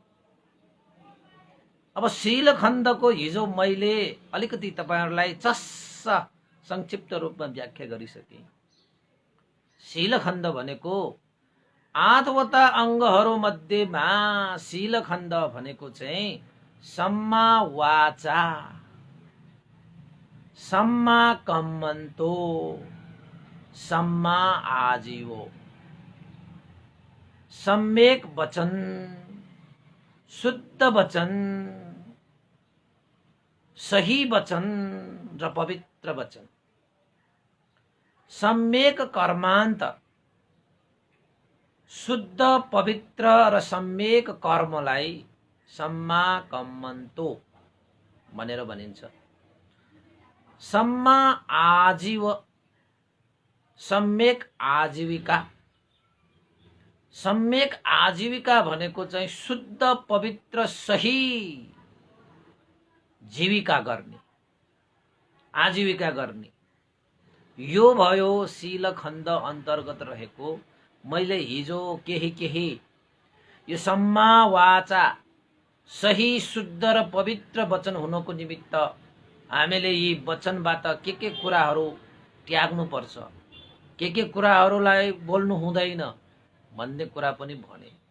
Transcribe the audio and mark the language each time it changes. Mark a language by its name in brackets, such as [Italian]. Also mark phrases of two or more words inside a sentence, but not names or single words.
[Nepali] अब शील खण्डको हिजो मैले अलिकति तपाईहरुलाई चस्स संक्षिप्त रूपमा व्याख्या गरिसकेँ। शील खण्ड भनेको 8वटा अङ्गहरू मध्येमा शील खण्ड भनेको चाहिँ [Pali] सम्मा वाचा, सम्मा कम्मन्तो, सम्मा आजीवो, [Nepali] सम्यक वचन, शुद्ध वचन, सही वचन र पवित्र वचन। सम्यक कर्मान्त, शुद्ध, पवित्र र सम्यक कर्मलाई [Pali] सम्मा कम्मन्तो [Nepali] भनेर भनिन्छ। [Pali] सम्मा आजीव, [Nepali] सम्यक आजीविका। सम्यक आजीविका भनेको चाहिँ शुद्ध, पवित्र, सही जीविका गर्ने, आजीविका गर्ने। यो भयो शील खण्ड अन्तर्गत रहेको मैले हिजो केही यो [Pali] सम्मा वाचा, [Nepali] सही, शुद्ध र पवित्र वचन हुनको निमित्त हामीले यी वचनबाट के कुराहरू त्याग्नु पर्छ, के कुराहरूलाई बोल्नु हुँदैन भन्ने कुरा पनि भने।